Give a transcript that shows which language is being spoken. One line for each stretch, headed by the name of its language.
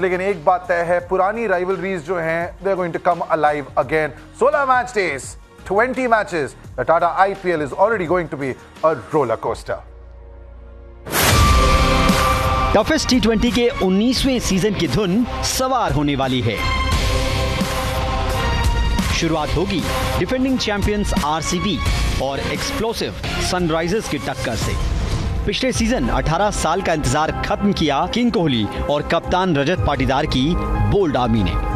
Hindi: लेकिन एक बात तय है, पुरानी राइवलरीज जो हैं,
English: They are going to come alive again. 16 match days, 20 matches. The Tata IPL is already going to be a roller coaster.
Hindi: Toughest टी20 के 19वें सीजन की धुन सवार होने वाली है. शुरुआत होगी डिफेंडिंग चैंपियंस आरसीबी और एक्सप्लोसिव सनराइजर्स की टक्कर से. पिछले सीजन 18 साल का इंतजार खत्म किया किंग कोहली और कप्तान रजत पाटीदार की बोल्ड आर्मी ने.